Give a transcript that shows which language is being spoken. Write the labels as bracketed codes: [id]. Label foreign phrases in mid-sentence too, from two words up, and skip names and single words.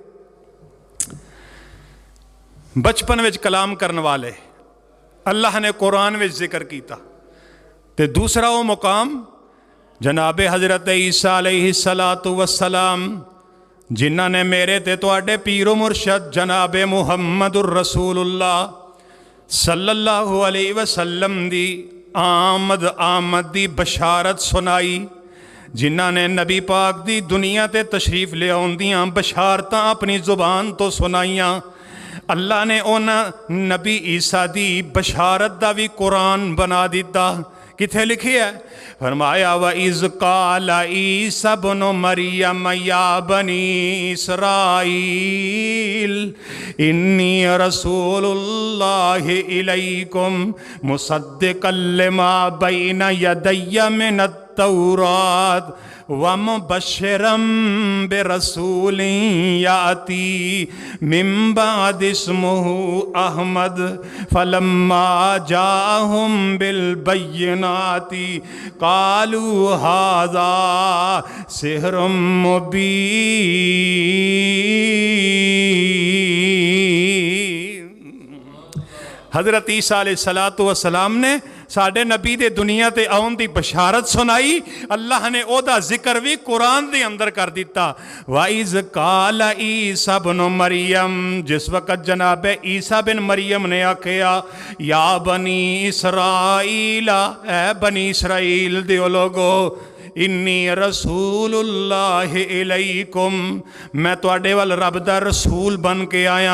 [pa] بچپن وچ کلام کرن والے اللہ نے قرآن وچ ذکر کیتا. تے دوسرا او مقام جناب حضرت عیسیٰ [ar] عليه الصلاة والسلام, [pa] جنہاں نے میرے تے تہاڈے پیر و مرشد جناب [ar] محمد رسول الله صلى الله عليه وسلم [pa] دی آمد دی بشارت سنائی، جنہاں نے نبی پاک دی دنیا تے تشریف لے آؤندیاں بشارتاں اپنی زبان توں سنائیاں. اللہ نے انہاں نبی عیسیٰ دی بشارت دا وی قرآن بنا دتا کتھے لکھی ہے? [ar] فرمایا وإذ قال عيسى ابن مريم يا بني إسرائيل إني رسول الله إليكم مصدقا لما بين يدي من التوراة ومبشرا برسول يأتي من بعدي اسمه أحمد فلما جاءهم بالبينات قالوا هذا سحر مبين. [pa] حضرت عیسیٰ [ar] عليه الصلاة والسلام [pa] نے ساڈے نبی دے دنیا تے آون دی بشارت سنائی. اللہ نے اوہدا ذکر وی قرآن دے اندر کر دتا. [ar] وإذ قال عيسى بن مريم, [pa] جس وقت جناب عیسیٰ بن مریم نے آکھیا [ar] يا بني إسرائيل, [pa] اے بنی اسرائیل دے لوگو, [ar] إني رسول الله إليكم, [pa] میں تہاڈے ول رب دا رسول بن کے آیا.